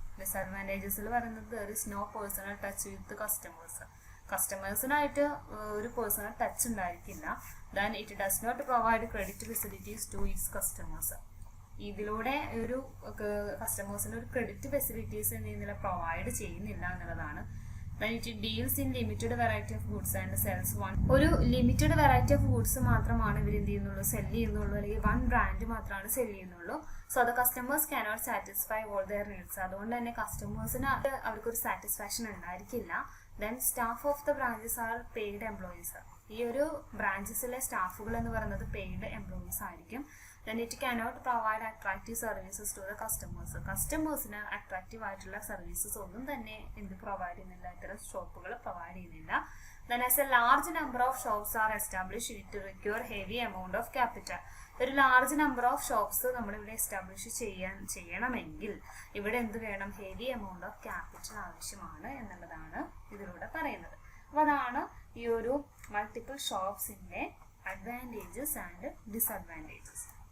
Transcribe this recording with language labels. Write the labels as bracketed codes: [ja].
[ml] ഡിസഡ്വാൻറ്റേജസിൽ പറയുന്നത് [en] there is no personal touch with customers, [ml] കസ്റ്റമേഴ്സിനായിട്ട് ഒരു personal touch ഉണ്ടായിരിക്കില്ല. [en] then it does not provide credit facilities to its customers, [ml] ഇതിലൂടെ ഒരു കസ്റ്റമേഴ്സിന് ഒരു ക്രെഡിറ്റ് ഫെസിലിറ്റീസ് എന്ത് ചെയ്യുന്നില്ല, പ്രൊവൈഡ് ചെയ്യുന്നില്ല എന്നുള്ളതാണ്. [en] Then it deals in limited variety of goods and sells one. [ml] ഒരു ലിമിറ്റഡ് വെറൈറ്റി ഓഫ് ഗുഡ്സ് മാത്രമാണ് ഇവർ എന്ത് ചെയ്യുന്നുള്ളൂ, സെല് ചെയ്യുന്നുള്ളൂ, അല്ലെങ്കിൽ വൺ ബ്രാൻഡ് മാത്രമാണ് സെല് ചെയ്യുന്നുള്ളൂ. [en] so the customers cannot satisfy all their needs, [ml] അതുകൊണ്ട് തന്നെ കസ്റ്റമേഴ്സിന് അവർക്കൊരു സാറ്റിസ്ഫാക്ഷൻ ഉണ്ടായിരിക്കില്ല. [en] then staff of the branches are paid employees, [ml] ഈ ഒരു ബ്രാഞ്ചസിലെ സ്റ്റാഫുകൾ എന്ന് പറയുന്നത് പെയ്ഡ് എംപ്ലോയീസ് ആയിരിക്കും. [en] Then it cannot provide attractive services to the customers. [ml] കസ്റ്റമേഴ്സിന് അട്രാക്റ്റീവ് ആയിട്ടുള്ള സർവീസസ് ഒന്നും തന്നെ എന്ത് പ്രൊവൈഡ് ചെയ്യുന്നില്ല, ഇത്തരം ഷോപ്പുകൾ പ്രൊവൈഡ് ചെയ്യുന്നില്ല. [en] Then as a large number of shops are established, it require heavy amount of capital. [ml] ഒരു ലാർജ് നമ്പർ ഓഫ് ഷോപ്സ് നമ്മളിവിടെ എസ്റ്റാബ്ലിഷ് ചെയ്യണമെങ്കിൽ ഇവിടെ എന്ത് വേണം, ഹെവി എമൗണ്ട് ഓഫ് ക്യാപിറ്റൽ ആവശ്യമാണ് എന്നുള്ളതാണ് ഇതിലൂടെ പറയുന്നത്. അപ്പോൾ അതാണ് ഈ ഒരു മൾട്ടിപ്പിൾ ഷോപ്സിൻ്റെ അഡ്വാൻറ്റേജസ് ആൻഡ് ഡിസഡ്വാൻറ്റേജസ്.